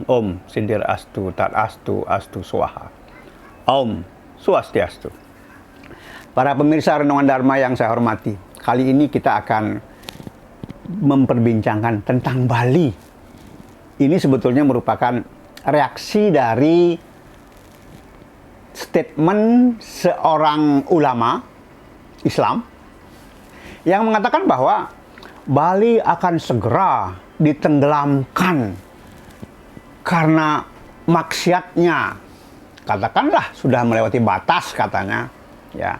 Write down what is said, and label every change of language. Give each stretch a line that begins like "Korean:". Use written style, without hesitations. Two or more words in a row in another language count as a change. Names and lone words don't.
Sanskrit: Om Sindir Astu Tat Astu Astu Swaha, Om Swastiastu.
Indonesian: Para pemirsa Renungan Dharma yang saya hormati, kali ini kita akan memperbincangkan tentang Bali. Ini sebetulnya merupakan reaksi dari statement seorang ulama Islam yang mengatakan bahwa Bali akan segera ditenggelamkan karena maksiatnya, katakanlah sudah melewati batas katanya, ya.